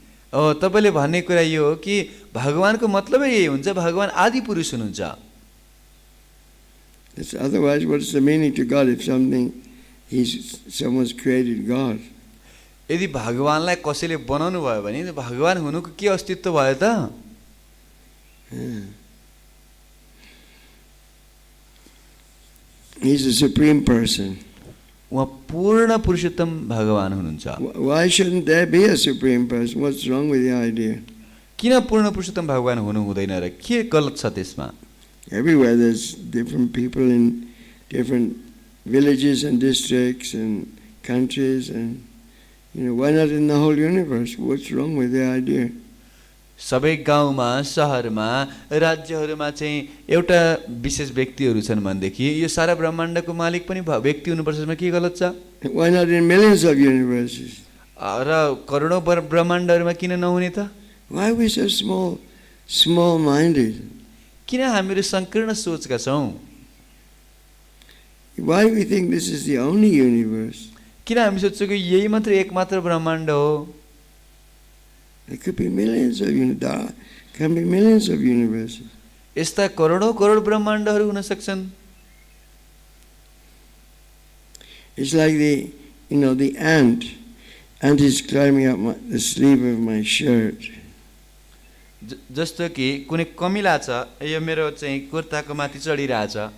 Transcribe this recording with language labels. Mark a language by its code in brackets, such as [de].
[ne] तपाईले भन्ने कुरा यो हो कि भगवानको मतलबै यही हुन्छ, भगवान आदि पुरुष हुनुहुन्छ। [en] Otherwise, what's the meaning to God if someone's created God? [ne] यदि भगवानलाई कसैले बनाउनु भयो भने भगवान हुनुको के अस्तित्व भयो त? [en] He's the supreme person. [ne] उहाँ पूर्ण पुरुषोत्तम भगवान हुनुहुन्छ। [en] Why shouldn't there be a supreme person? What's wrong with the idea? [ne] किन पूर्ण पुरुषोत्तम भगवान हुनु हुँदैन र के गलत छ त्यसमा? [en] Everywhere there's different people in different villages and districts and countries, and why not in the whole universe? What's wrong with the idea? [ne] सबै गाउँमा शहरमा राज्यहरुमा चाहिँ एउटा विशेष व्यक्तिहरु छन् भनेदेखि यो सारा ब्रह्माण्डको मालिक पनि व्यक्ति हुनुपर्छ, यसमा के गलत छ? [en] Why not in millions of universes? [ne] र करोडौं ब्रह्माण्डहरुमा किन नहुने त? [en] Why are we so small-minded? [ne] किन हामीहरु संकीर्ण सोचका छौं? [en] Why we think this is the only universe? [ne] किन हामी सोच्छौं कि यही मात्र एकमात्र ब्रह्माण्ड हो? [en] There could be millions of universes. Can be millions of universes. [ne] यस्ता करोडौं करोड ब्रह्माण्डहरु हुन सक्छन्। [en] It's like the ant. Ant is climbing up the sleeve of my shirt. [ne] जस्तो कि कुनै कमिला छ, यो मेरो चाहिँ कुर्ताको माथि चढिरहेछ।